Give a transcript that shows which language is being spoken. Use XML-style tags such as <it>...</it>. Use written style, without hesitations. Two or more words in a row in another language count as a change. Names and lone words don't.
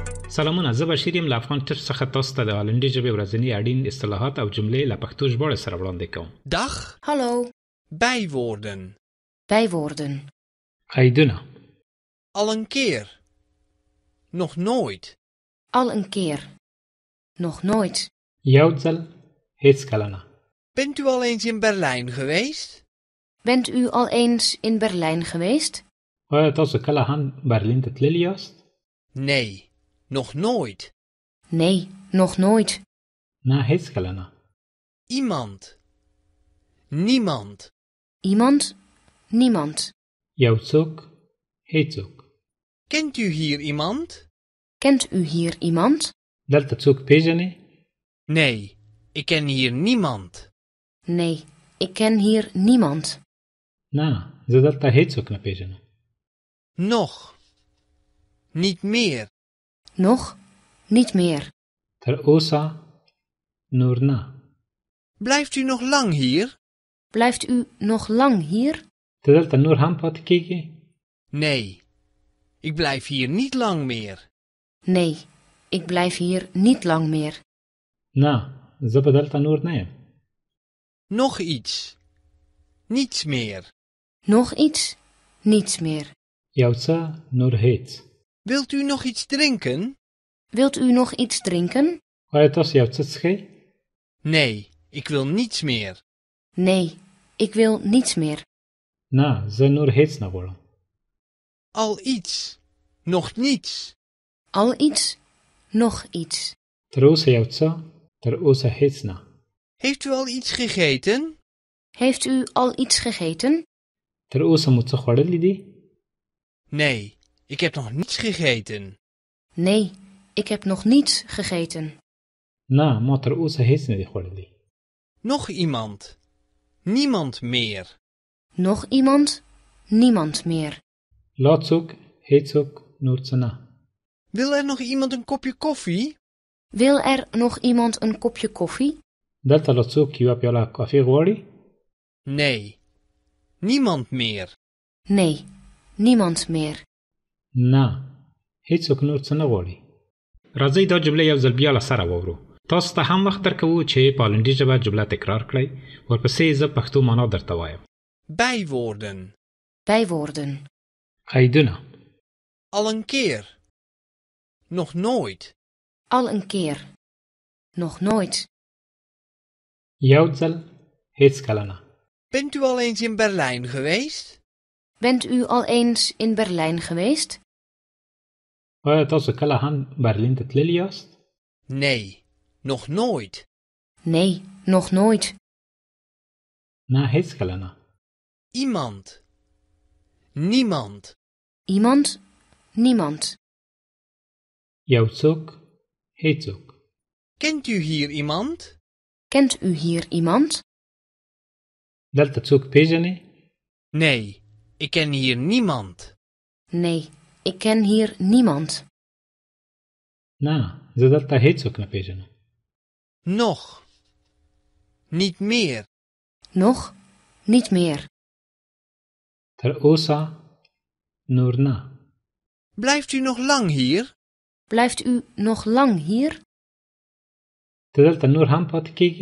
<ps>سلامونه، زه بشیر یم له افغان ټچ څخه تاسو ته د هالندي ژبې ورځني اړین اصطلاحات او جملې له پښتو ژباړې سره وړاندې کوم.</ps> <nl>Dag. Hallo. Bijwoorden. Bijwoorden.</nl> <ps>قیدونه:</ps> <nl>Al een keer. Nog nooit. Al een keer. Nog nooit.</nl> <ps>یو ځل، هیڅ کله نه.</ps> <nl>Bent u al eens in Berlijn geweest? Bent u al eens in Berlijn geweest?</nl> <ps>آیا تاسو کله هم برلین ته تللی یاست؟</ps> <nl>Nee, nog nooit. Nee, nog nooit.</nl> <ps>نه، هیڅ کله نه.</ps> <nl>Iemand. Niemand. Iemand? Niemand.</nl> <ps>یو څوک، هیڅوک.</ps> <nl>Kent u hier iemand? Kent u hier iemand?</nl> <ps>دلته څوک پیژنې؟</ps> <nl>Nee, ik ken hier niemand. Nee, ik ken hier niemand.</nl> <ps>نه، زه دلته هیڅوک نه پیژنم.</ps> <nl>Nog. Niet meer. Nog? Niet meer.</nl> <ps>تر اوسه، نور نه.</ps> <nl>Blijft u nog lang hier? Blijft u nog lang hier?</nl> <ps>ته دلته نور هم پاتې کیږي؟</ps> <nl>Nee, ik blijf hier niet lang meer. Nee, ik blijf hier niet lang meer.</nl> <ps>نه، زه به دلته نور نه یم.</ps> <nl>Nog iets. Niets meer. Nog iets? Niets meer.</nl> <ps>یو څه، نور هیڅ.</ps> <nl>Wilt u nog iets drinken? Wilt u nog iets drinken?</nl> <ps>آیا تاسو یو څه څښئ؟</ps> <nl>Nee, ik wil niets meer. Nee, ik wil niets meer.</nl> <ps>نه، زه نور هیڅ نه غواړم.</ps> <nl>Al iets. Nog niets. Al iets? Nog iets.</nl> <ps>تر اوسه یو څه، تر اوسه هیڅ نه.</ps> <nl>Heeft u al iets gegeten? Heeft u al iets gegeten?</nl> <ps>تر اوسه مو څه خوړلی دي؟</ps> <nl>Nee, ik heb nog niets gegeten. Nee, ik heb nog niets gegeten.</nl> <ps>نه، ما تر اوسه هیڅ نه دي خوړلی.</ps> <nl>Nog iemand. Niemand meer. Nog iemand? Niemand meer.</nl> <ps>لا څوک، هیڅوک، نور څه نه.</ps> <nl>Wil er nog iemand een kopje koffie? Wil er nog iemand een kopje koffie?</nl> <ps>دلته لا څوک یوه پیاله کافي غواړي؟</ps> <nl>Nee. Niemand meer. Nee, niemand meer.</nl> <ps>نه، هیڅوک نور څه نه غواړي. راځئ دا جمله یو ځل بیا له سره واورو. تاسو ته هم وخت درکوو چې په هالندي ژبه جمله تکرار کړئ. ورپسې زه پښتو معنا درته وایم.</ps> <nl>Bijwoorden. Bijwoorden.</nl> <ps>قیدونه:</ps> <nl>Al een keer. Nog nooit. Al een keer. Nog nooit.</nl> <ps>یو ځل، هیڅ کله نه.</ps> <nl>Bent u al eens in Berlijn geweest? Bent u al eens in Berlijn geweest?</nl> <ps>آیا تاسو کله هم برلین ته تللی یاست؟</ps> <nl>Nee, nog nooit. Nee, nog nooit.</nl> <ps>نه، هیڅ کله نه.</ps> <nl>Iemand. Niemand. Iemand? Niemand.</nl> <ps>یو څوک، هیڅوک.</ps> <nl>Kent u hier iemand? Kent u hier iemand?</nl> <ps>دلته څوک پیژنې؟</ps> <nl>Nee, ik ken hier niemand. Nee, ik ken hier niemand.</nl> <ps>نه، زه دلته هیڅوک نه پیژنم.</ps> <nl>Nog. Niet meer. Nog? Niet meer.</nl> <ps>تر اوسه، نور نه.</ps> <nl>Blijft u nog lang hier? Blijft u nog lang hier?</nl> <ps>ته دلته نور هم پاتې کیږي؟</ps>